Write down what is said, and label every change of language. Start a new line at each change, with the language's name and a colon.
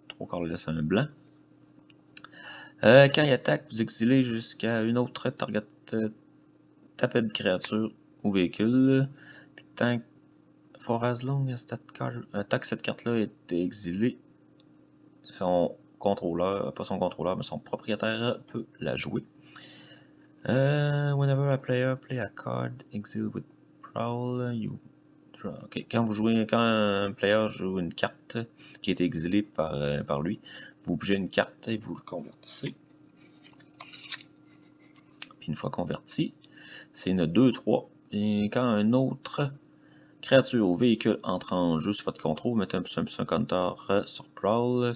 French: 3 colorless, un blanc. Quand il attaque, vous exilez jusqu'à une autre target tapette de créature ou véhicule. Puis tant
English: for as long as that card,
French: tant que cette carte-là est exilée, son contrôleur, pas son contrôleur, mais son propriétaire peut la jouer.
English: Whenever a player play a card exile with Prowl, you draw. Okay.
French: Quand un player joue une carte qui est exilée par lui, vous bougez une carte et vous le convertissez. Puis une fois converti, c'est une 2-3. Et quand un autre créature ou véhicule entre en jeu sur votre contrôle, vous mettez un +1/+1 counter sur Prowl.